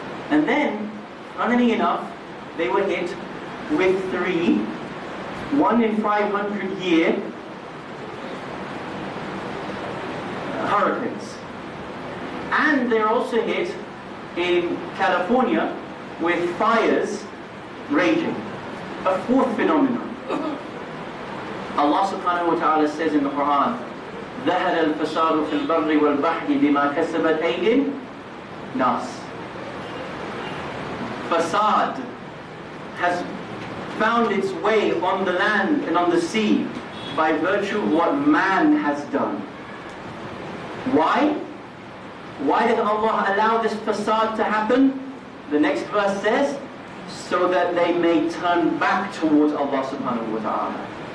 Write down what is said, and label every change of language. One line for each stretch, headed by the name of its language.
English: And then, funnily enough, they were hit with 3 1 in 500 year hurricanes. And they're also hit in California with fires raging. A 4th phenomenon. Allah subhanahu wa ta'ala says in the Quran,
Arabic: ظَهَرَ الْفَسَادُ فِي الْبَرِّ وَالْبَحْرِ بِمَا كَسَبَتْ أَيْدِي النَّاسِ.
English: Fasad has found its way on the land and on the sea by virtue of what man has done. Why? Why did Allah allow this fasad to happen? The next verse says, so that they may turn back towards Allah subhanahu wa ta'ala.